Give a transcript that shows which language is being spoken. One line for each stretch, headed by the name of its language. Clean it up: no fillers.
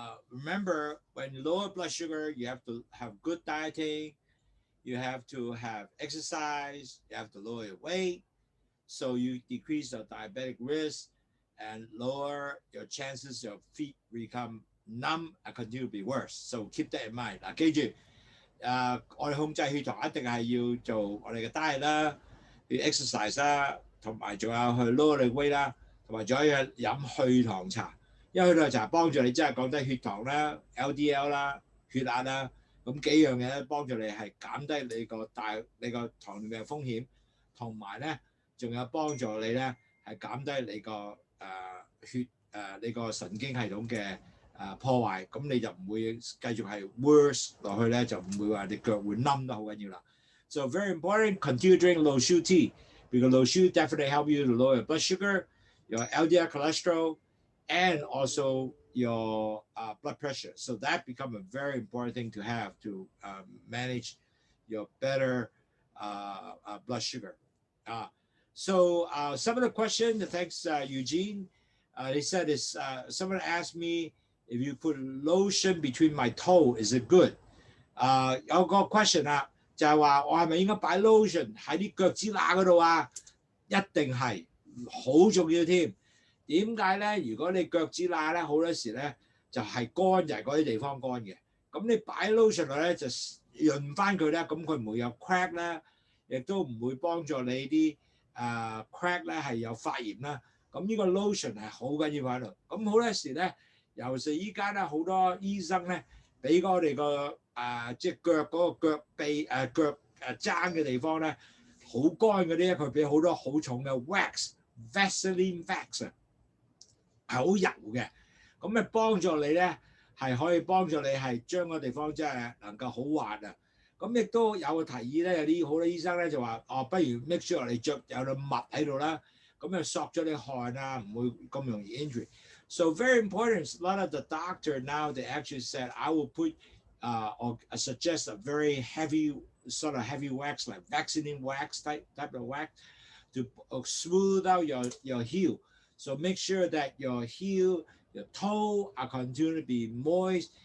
English: Remember, when you lower blood sugar, you have to have good dieting. You have to have exercise. You have to lower your weight, so you decrease the diabetic risk and lower your chances of feet become numb and continue to be worse. So keep that in mind.
Chinese: 嗱，記住，我哋控制血糖一定係要做我哋嘅 diet 啦，要 exercise 啦，同埋仲有去
English: lower the weight
Chinese: 啦，同埋仲有飲去糖茶，因為去糖茶幫助你真係降低血糖啦、LDL 啦、血壓啦，咁幾樣嘢咧幫助你係減低你個糖尿病風險，同埋咧仲有幫助你咧係減低你個你個神經系統嘅破壞，咁你就唔會繼續係 worse 落去咧，就唔會話你腳會冧得好緊要啦。
English: So very important, continue drinking Lowsutea because Lowsutea definitely help you to lower your blood sugar, your LDL cholesterol, and also your blood pressure. So that become a very important thing to have to manage your better blood sugar. So some of the questions, thanks Eugene. They said is someone asked me if you put lotion between my toe, is it good?
Chinese: 有個 question 啦，就係話我係咪應該擺 lotion 喺啲腳趾罅嗰度啊？一定係好重要添。點解咧？如果你腳趾罅咧，好多時咧就係乾，就係嗰啲地方乾嘅。咁你擺 lotion 落咧就潤翻佢咧，咁佢唔會有 crack 啦，亦都唔會幫助你啲crack 咧係有發炎啦。咁呢個 lotion 係好緊要喺度。咁好多時咧，尤其依家咧好多醫生咧俾我哋個即係腳嗰個腳臂腳踭嘅地方咧好乾嗰啲咧，佢俾好多好重嘅 Vaseline wax 啊，係好油嘅。咁咪幫助你咧係可以幫助你係將個地方即係能夠好滑啊。咁亦都有個提議咧，有啲好多醫生咧就話不如
English: make sure
Chinese: 你着有粒襪喺度啦。咁就索咗你汗啊，唔會咁容易 injury.
English: So very important. A lot of the doctor now they actually said I will put or suggest a very heavy sort of heavy wax like Vaseline wax type of wax to smooth out your heel. So make sure that your heel, your toe are continue to be moist.